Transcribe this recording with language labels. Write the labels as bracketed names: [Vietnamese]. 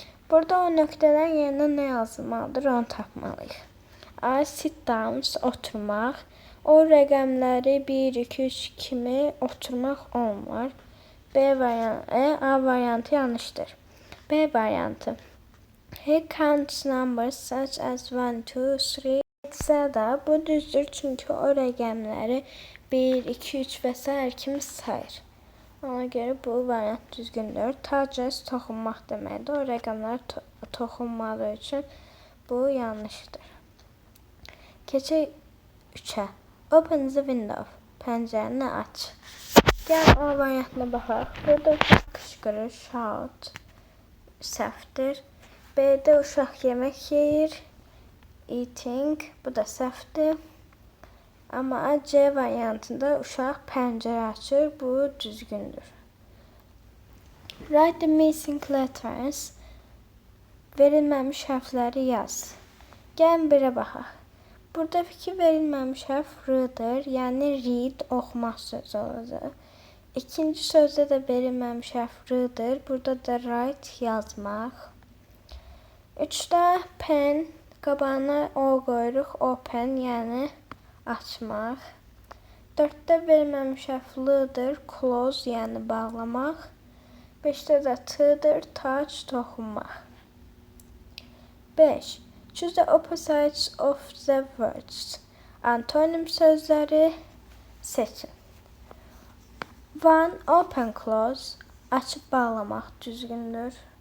[Azerbaijani] Burada o nöqtələrin yerinə nə yazılmalıdır, onu tapmalıyıq. A. Sit down, oturmaq. O rəqəmləri 1, 2, 3 kimi oturmaq olmur. A variantı yanlışdır. B variantı. [English] He counts numbers such as 1, 2, 3, etc. [Azerbaijani] Bu düzdür, çünki o rəqəmləri 1, 2, 3 və s. kimi sayır. Ona görə bu variant düzgündür. Touches toxunmaq deməkdir. O rəqəmlər toxunmadığı üçün bu yanlışdır. Keçək 3-ə. [English] Open the window. [Azerbaijani] Pəncərəni aç. Gəl A variantına baxaq. Burada uşaq qışqırır, shout. Səhvdir. B-də uşaq yemək yeyir, eating. Bu da səhvdir. Amma C variantında uşaq pəncərə açır. Bu düzgündür. [English] Write the missing letters. [Azerbaijani] Verilməmiş hərfləri yaz. Gəlin birə baxaq. Burada fikir verilməmiş hərf R-dır. Yəni read, oxumaq sözü olacaq. İkinci sözdə də verilməmiş hərf R-dır. Burada da write, yazmaq. 3-də pen, qabağına O qoyuruq, open, yəni açmaq. 4-də verilməmiş hərf L-dır, close, yəni bağlamaq. 5-də də T-dır, touch, toxunmaq. 5. [English] Choose the opposites of the words. [Azerbaijani] Antonim sözləri seçin. 1. Open, close, açıb bağlamaq düzgündür.